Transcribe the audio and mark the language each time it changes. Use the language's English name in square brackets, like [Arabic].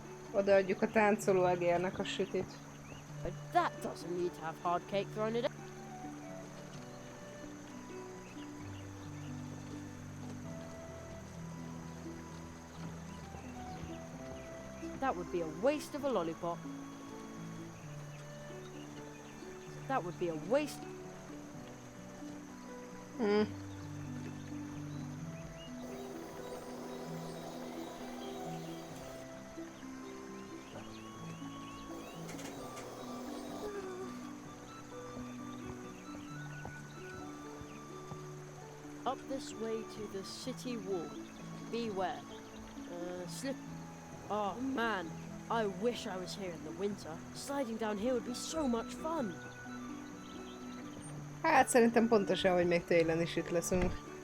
[Hungarian] Odaadjuk a táncoló egérnek a sütit. [English] But that doesn't need to have hard cake thrown in it. That would be a waste of a lollipop. That would be a waste. Up this way to the city wall. Beware. Slip. Oh man, I wish I was here in the winter. Sliding down here would be so much fun. [Hungarian] Hát szerintem pontosan, hogy még télen is itt leszünk.